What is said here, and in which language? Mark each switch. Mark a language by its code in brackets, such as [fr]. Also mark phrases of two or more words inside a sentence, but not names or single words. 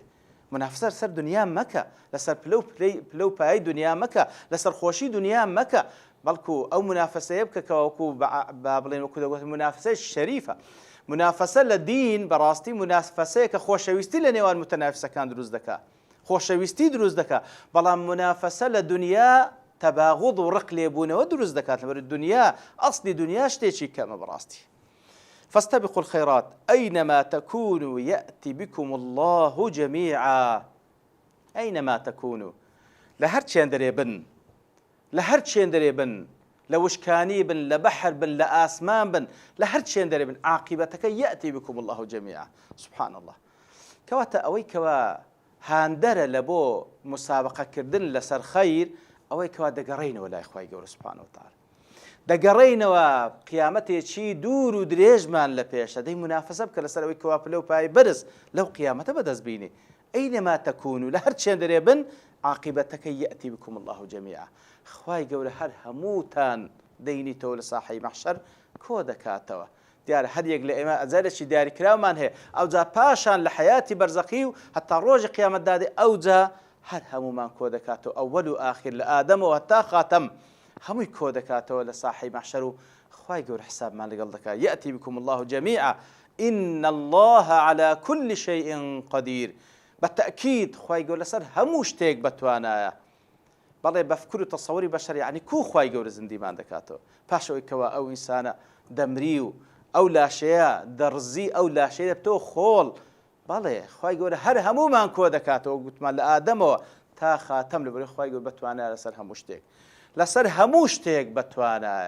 [ckb] منافسە سەر دنیا مەکە، لەسەر پلە و پای دنیا مەکە، لەسەر خۆشی دنیا مەکە، بەڵکو ئەو منافەسەیە بکەکەوە وەکو با بڵێن وەکو دەگوت منافسەی شەریفە. منافەسە لە دین بەڕاستی منافەسەیە کە خۆشەویستی لە نێوان متەنافسەکان دروست دەکات، خۆشەویستی دروست دەکات. بەڵام منافەسە لە دنیا تەباغوض و ڕق لێبوونەوە دروست دەکات لەبەر دنیا ئەسلی دنیا شتێکی کەمە بەڕاستی. [ar] فاستبقوا الخيرات أينما تكونوا يأتي بكم الله جميعا. أينما تكونوا [ckb] لهر چێن دەرێ بن، لە هەر چێن دەرێ بن، لە وشکانی بن، لە بەحر بن، لە ئاسمان بن، لە هەر چێن دەرێ بن، عاقبەتەکە [ar] يأتي بكم الله جميعا. سبحان الله. [ckb] کەواتە ئەوەی کەوا هاندەرە لە بۆ مسابقەکردن لەسەر خەیر ئەوەی کەوا دەگەڕێینەوە لای خوای گەورە [ar] سبحانه وتعالى. [ckb] دەگەڕێینەوە قیامەتێکی دوور و درێژمان لە پێشە دەی منافەسە بکە لەسەر ئەوەی کەوا پلە و پای بەرز لەو قیامەتە بەدەست بینێ. [ar] ئەینەما تەکون [ckb] لە هەر چێن دەرێ بن عاقبەتەکە [ar] يأتي بكم الله جميعا. [ckb] خوای گەورە هەر هەمووتان دەینیتەوە لە ساحەی مەحشەر کۆ دەکاتەوە. دیارە هەر یەک لە ئێمە ئەجارێکی دیاریکراومان هەیە ئەوجا پاشان لە حیاتی بەرزەخی و هەتا ڕۆژی قیامەتدا دێ ئەوجا هەر هەمومان کۆ دەکاتەوە ئەوەل و ئاخر لە ئادەمەوە هەتا خاتەم هەمووی کۆ دەکاتەوە لە ساحەی مەحشەر و خوای گەورە حسابمان لەگەڵ دەکات. [ar] يأتي بكم الله جميعا إن الله على كل شيء قدير. [ckb] بەتەئکید خوای گەورە لەسەر هەموو شتێک بەتوانایە. بەڵێ بەفکر و تەسەووری بەشەر یعنی کو خوای گەورە زندیمان دەکاتەوە پاشەوەی کەوا ئەو ئینسانە دەمری و ئەو لاشەیە دەڕزی ئەو لاشەیە بتۆ خۆڵ. بەڵێ خوای گەورە هەر هەمومان کۆ دەکاتەوە گوتمان لە ئادەمەوە تا خاتەم لەبەرەوەی خوای گەورە بەتوانایە لەسەر هەموو شتێک، لەسەر هەموو شتێک بەتوانایە.